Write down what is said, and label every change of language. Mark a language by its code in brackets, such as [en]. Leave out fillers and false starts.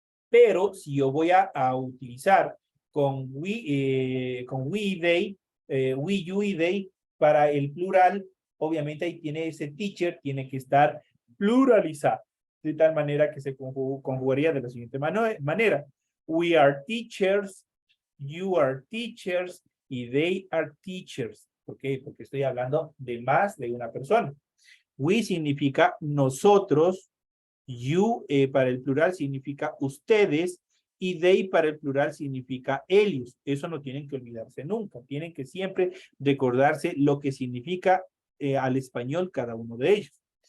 [es] Pero si yo voy a utilizar con we, they, we, you y they para el plural, obviamente ahí tiene ese teacher, tiene que estar pluralizado, de tal manera que se conjugaría de la siguiente manera. [en] We are teachers, you are teachers, y they are teachers. [es] ¿Por qué? Porque estoy hablando de más de una persona. We significa nosotros, you para el plural significa ustedes, y they para el plural significa ellos. Eso no tienen que olvidarse nunca. Tienen que siempre recordarse lo que significa al español cada uno de ellos.